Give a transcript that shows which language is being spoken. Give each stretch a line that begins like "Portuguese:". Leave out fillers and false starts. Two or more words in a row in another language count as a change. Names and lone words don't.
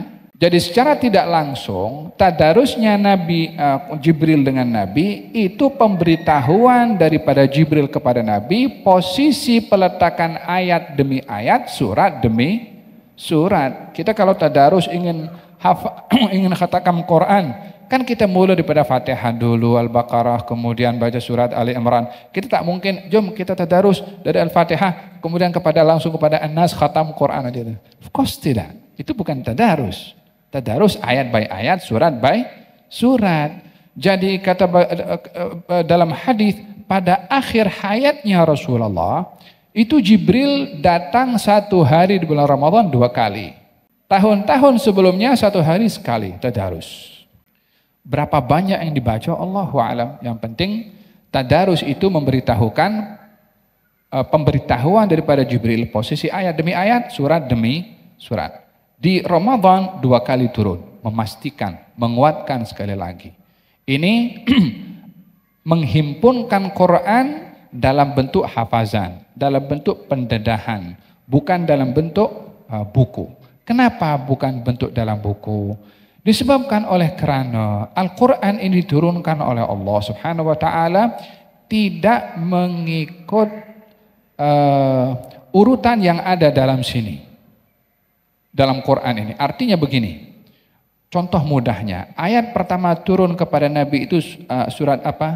Indonesian: Jadi secara tidak langsung tadarusnya Nabi Jibril dengan Nabi itu pemberitahuan daripada Jibril kepada Nabi, posisi peletakan ayat demi ayat, surat demi surat. Kita kalau tadarus ingin khatam Quran, kan kita mulai daripada Fatihah dulu, Al-Baqarah, kemudian baca surat Ali Imran. Kita tak mungkin, jom kita tadarus dari Al-Fatihah, kemudian langsung kepada An-Nas, khatam Quran aja.
English: Of course
Indonesian: tidak, itu bukan tadarus. Tadarus ayat by ayat, surat by surat. Jadi kata dalam hadis pada akhir hayatnya Rasulullah, itu Jibril datang satu hari di bulan Ramadan 2 kali. Tahun-tahun sebelumnya 1 hari sekali tadarus. Berapa banyak yang dibaca
Arabic: الله أعلم.
Indonesian: Yang penting tadarus itu memberitahukan pemberitahuan daripada Jibril, posisi ayat demi ayat, surat demi surat. Di Ramadan 2 kali turun, memastikan, menguatkan sekali lagi.
Malay: Ini menghimpunkan Quran dalam bentuk hafazan, dalam bentuk pendedahan, bukan dalam bentuk buku. Kenapa bukan bentuk dalam buku? Disebabkan oleh kerana Al-Quran ini diturunkan oleh
Arabic: الله سبحانه وتعالى
Malay: tidak mengikut urutan yang ada dalam sini.
Indonesian: Dalam Quran ini. Artinya begini. Contoh mudahnya, ayat pertama turun kepada Nabi itu surat apa?